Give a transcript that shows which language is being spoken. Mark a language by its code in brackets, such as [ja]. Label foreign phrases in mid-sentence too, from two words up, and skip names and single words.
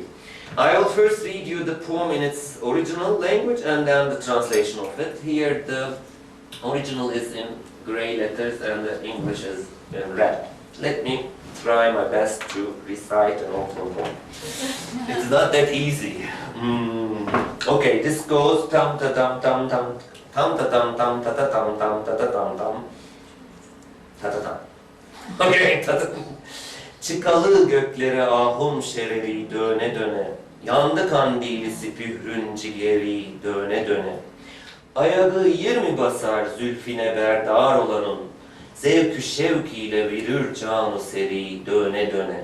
[en] I will first read you the poem in its original language and then the translation of it. Here the original is in gray letters and the English is in red. Let me try my best to recite an Ottoman poem. It's not that easy. Okay, this goes tam ta tam tam tam tam ta tam tam ta ta tam tam ta ta tam tam ta ta tam. Okay, ta ta. [ota] Çıkalı göklere ahum şerevi döne döne, yandı kandilisi pührün ciğeri döne döne. Ayağı 20 basar zülfine berdar olanın, zevkü şevkiyle verir canı seri döne döne.